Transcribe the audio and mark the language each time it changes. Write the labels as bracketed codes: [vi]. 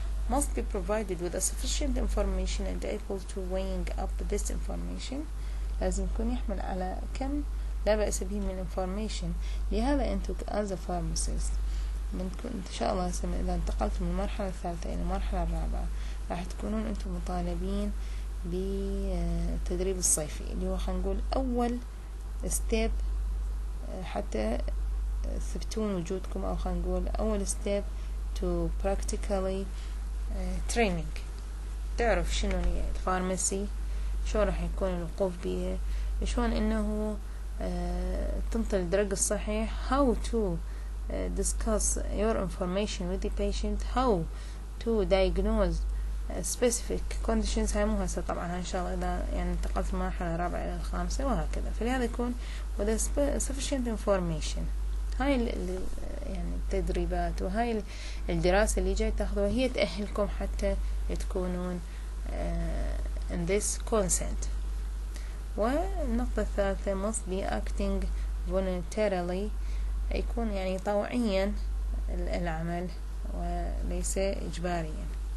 [en] must be provided with a sufficient information and able to weighing up this information، [ar] لازم يكون يحمل على كم لا بأس به من [en] information. [ar] لهذا أنتم [en] as a pharmacist [ar] إن شاء الله إذا انتقلت من المرحلة الثالثة إلى المرحلة الرابعة راح تكونون أنتم مطالبين بالتدريب الصيفي اللي هو خلينا نقول أول step حتى تثبتون وجودكم، أو خلينا نقول أول [en] step to practically training. [ar] تعرف شنو هي الفارماسي، شو راح يكون الوقوف بيه، شلون انه تنطي الدرج الصحيح، [en] how to discuss your information with the patient, how to diagnose specific conditions. [ar] هاي مو هسه طبعا، ان شاء الله اذا يعني انتقلت من المرحله الرابعه الى الخامسه وهكذا. فلهذا يكون [en] with sufficient information. [ar] هاي يعني التدريبات وهاي الدراسة اللي جاي تاخذوها هي تأهلكم حتى تكونون [en] in this consent. [ar] والنقطة الثالثة [en] must be acting voluntarily، [ar] يكون يعني طوعيا العمل وليس إجباريا.